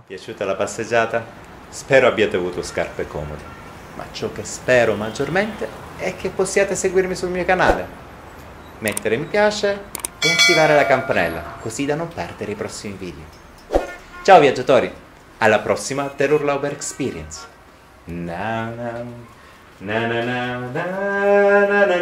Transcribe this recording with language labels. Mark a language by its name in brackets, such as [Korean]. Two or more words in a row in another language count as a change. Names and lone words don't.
[Italian] Piaciuta la passeggiata? Spero abbiate avuto scarpe comode. Ma ciò che spero maggiormente è che possiate seguirmi sul mio canale, mettere mi piace e attivare la campanella, così da non perdere i prossimi video. Ciao viaggiatori, alla prossima Terror Lover Experience. Na na na na na na na